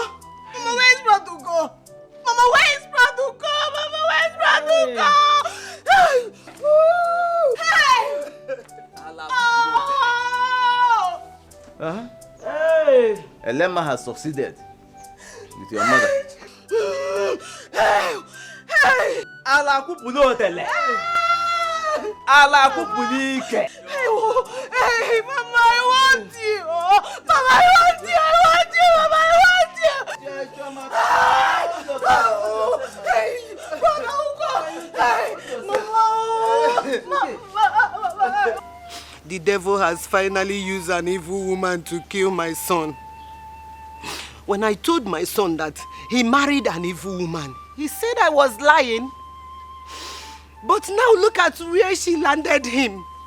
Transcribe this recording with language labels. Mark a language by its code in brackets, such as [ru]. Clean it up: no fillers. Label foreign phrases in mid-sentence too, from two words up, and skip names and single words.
[en] Mama, where is Bradugo? Mama, where is Bradugo? Mama, where is Bradugo? Hey! Hey! Oh! Hey! Elema has succeeded with your mother. Hey! Hey! Ala kupulo tele. Ala kupulike. Hey, Mama, I want you. Mama, I want you. I want you. Mama, I want you. Hey, Brother Ugo. Hey, Mama. The devil has finally used an evil woman to kill my son. When I told my son that he married an evil woman, he said I was lying. But now look at where she landed him.